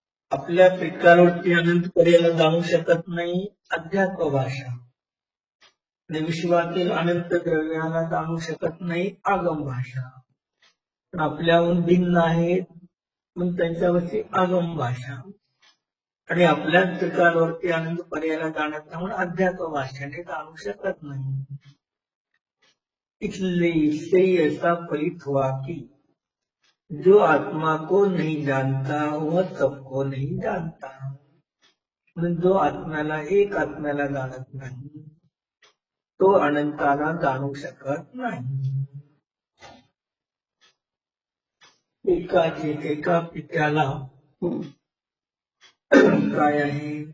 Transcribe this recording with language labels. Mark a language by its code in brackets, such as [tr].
[mr] आपल्या त्रिकालवरती अनंत पर्यायाला जाणू शकत नाही अध्यात्म भाषा, आणि विश्वातील अनंत द्रव्याला जाणू शकत नाही आगम भाषा. पण आपल्याहून भिन्न आहेत मग त्यांच्यावरची आगम भाषा, आणि आपल्या त्रिकालवरती अनंत पर्यायाला जाणत नाही म्हणून अध्यात्म भाषेने जाणू शकत नाही. [hi] इसलिए ऐसा फलित हुआ कि जो आत्मा को नहीं जानता वह सबको नहीं जानता. [mr] जो आत्म्याला एक आत्म्याला जाणत नाही तो अनंताला जाणू शकत नाही. एका पित्याला काय आहे?